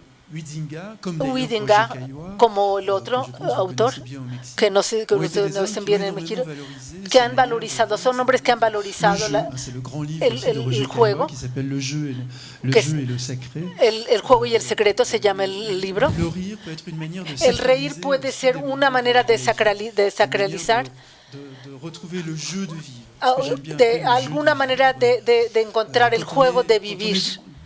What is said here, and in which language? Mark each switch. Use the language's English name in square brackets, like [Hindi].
[Spanish] Huizinga, como el otro autor, que no sé bien en México, que han valorizado, son hombres que han valorizado el juego, que es el juego y el secreto se llama el libro. El reír puede ser una manera de sacralizar [French] de retrouver le jeu de vivre. [Spanish] De alguna manera de encontrar el juego de vivir.